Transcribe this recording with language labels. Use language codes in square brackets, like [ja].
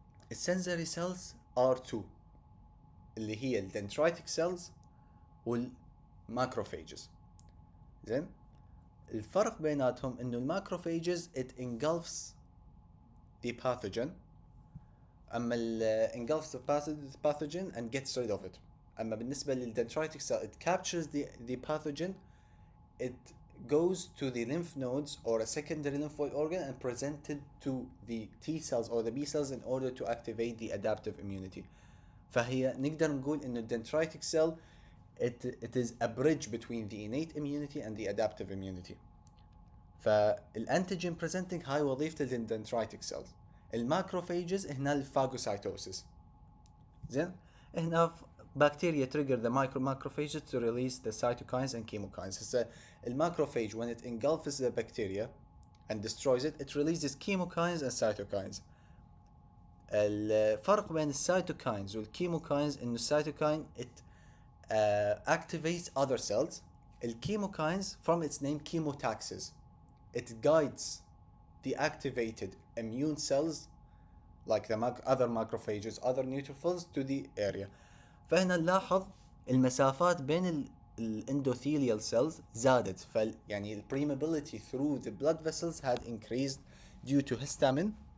[ar] السنسوري [en] cells are two [ar] اللي هي الدندرايتك cells والماكروفاجز. زين؟ الفرق بيناتهم انه الماكروفاجز [en] it engulfs the pathogen [ar] اما [en] engulfs the pathogen and gets rid of it. [ar] اما بالنسبة للدندرايتك [en] cell it captures the pathogen, it goes to the lymph nodes or a secondary lymphoid organ and presented to the T cells or the B cells in order to activate the adaptive immunity. [ar] فهي نقدر نقول انه [en] dendritic cell it is a bridge between the innate immunity and the adaptive immunity. [ar] فالانتيجين presenting هاي وظيفة الدندرايتك cells. الماكروفاجز هنا الفاجوسايتوسيس. زين؟ هنا [en] bacteria trigger the macrophages to release the cytokines and chemokines. [ar] هسه الماكروفاج [en] when it engulfs the bacteria and destroys it, it releases chemokines and cytokines. [ar] الفرق بين السيتوكاينز والكيموكاينز انه السيتوكاين [en] it activates other cells. الكيموكاينز from its name chemotaxis, it guides the activated immune cells like the other macrophages, other neutrophils to the area. [ar] فهنا نلاحظ المسافات بين endothelial cells زادت. يعني [en] permeability through the blood vessels had increased due to histamine.